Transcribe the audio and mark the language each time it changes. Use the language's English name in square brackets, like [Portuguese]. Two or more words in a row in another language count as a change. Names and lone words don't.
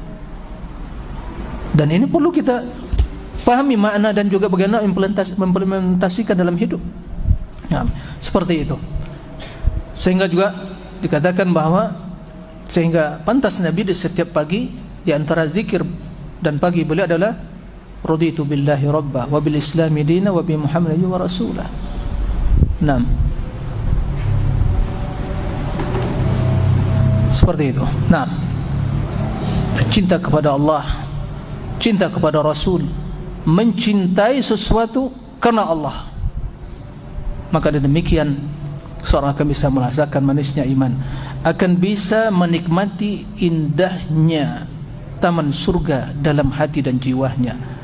[Indonesian] Dan ini perlu kita pahami makna dan juga bagaimana implementasikan dalam hidup. Nah, seperti itu. Sehingga juga dikatakan bahwa sehingga pantas Nabi di setiap pagi di antara zikir dan pagi beliau adalah [Arabic] رضيت بالله ربا وبالإسلام دينا وبمحمد ورسوله. [Indonesian] 6. Seperti itu. 6. Cinta kepada Allah, cinta kepada Rasul, mencintai sesuatu karena Allah. Maka demikian seorang akan bisa merasakan manisnya iman, akan bisa menikmati indahnya taman surga dalam hati dan jiwanya.